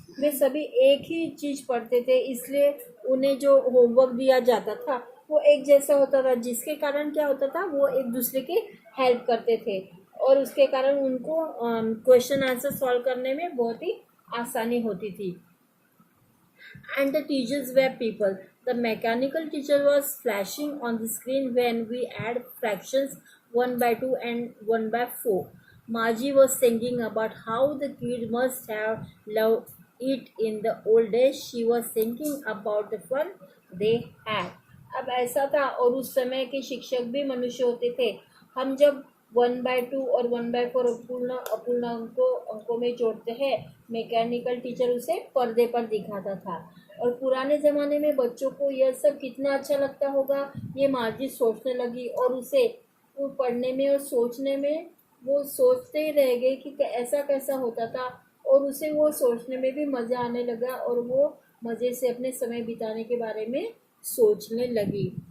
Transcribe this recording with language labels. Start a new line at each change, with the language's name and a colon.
Hindi: वे सभी एक ही चीज़ पढ़ते थे, इसलिए उन्हें जो होमवर्क दिया जाता था वो एक जैसा होता था, जिसके कारण क्या होता था, वो एक दूसरे की हेल्प करते थे और उसके कारण उनको क्वेश्चन आंसर सॉल्व करने में बहुत ही आसानी होती थी।
English: And the teachers were people. The mechanical teacher was flashing on the screen when we add fractions 1 by 2 and 1 by 4. Margie was thinking about how the kid must have loved it in the old days. She was thinking about the fun they had.
Hindi: अब ऐसा था, और उस समय के शिक्षक भी मनुष्य होते थे। हम जब 1/2 और 1/4 अपूर्ण अंकों में जोड़ते हैं, मैकेनिकल टीचर उसे पर्दे पर दिखाता था, और पुराने ज़माने में बच्चों को यह सब कितना अच्छा लगता होगा, ये मार्जी सोचने लगी, और उसे वो पढ़ने में और सोचने में वो सोचते ही रह गई कि ऐसा कैसा होता था, और उसे वो सोचने में भी मज़ा आने लगा और वो मज़े से अपने समय बिताने के बारे में सोचने लगी।